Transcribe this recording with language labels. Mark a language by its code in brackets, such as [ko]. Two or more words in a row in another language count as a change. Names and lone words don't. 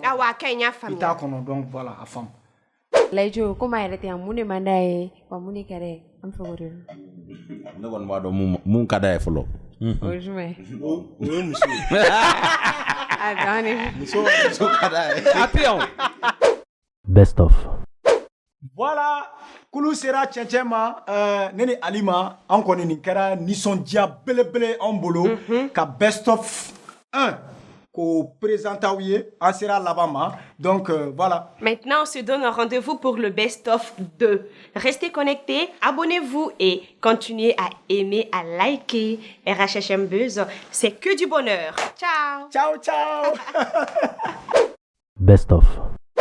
[bm] Awɔ a ka ɲi n y'a faamuya. I t'a kɔnɔ [fr] donc voilà [bm] a faamu. Layijo komi a yɛrɛ tɛ yan mun de man d'a ye wa mun de ka d'a ye an fɛ o de don. Ne kɔni b'a dɔn mun ka d'a ye fɔlɔ. O ye jumɛn ye. O ye muso ye. A danni. Muso ka d'a ye. A tɛ yan. [en] Best of. [bm] Voilà kulu sera cɛncɛn ma ne ni Alima an kɔni nin kɛra nisɔndiya belebele an bolo ka [en] best of [bm] 1 k'o présenter aw ye an sera laban ma [fr] donc voilà. Maintenant on se donne un rendez-vous pour le best of 2. Restez connectés, abonnez-vous et continuez à aimer, à liker RHHM Buzz, c'est que du bonheur. Ciao. Ciao ciao. [en] Best of.